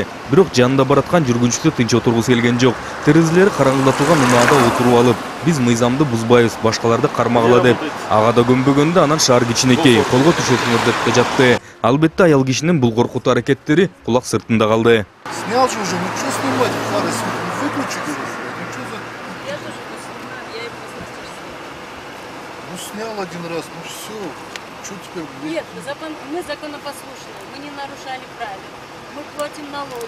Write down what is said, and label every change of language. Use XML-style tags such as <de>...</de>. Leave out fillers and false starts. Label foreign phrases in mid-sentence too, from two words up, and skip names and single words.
<ky>Бирок жанында бараткан жүргүнчүсү тынч отургусу келген жок. Терезелери караңгылатылган унаада отуруп алып, Биз мыйзамды бузбайбыз, башкаларды кармагыла деп. Ага да көнбөгөндө анан шаар кичинекей, колго түшөсүңөр деп да жатты. Албетте аял кишинин бул коркутуу аракеттери кулак сыртында калды.</ky> <ru>Снял же уже, ну что снимать? Фары выключи, говорю. Ну что за... Я тоже не снимаю, я его послушаю. Ну снял один раз, ну все. Что теперь? Нет, мы законопослушные, мы не нарушали правила. Мы платим налоги.</ru>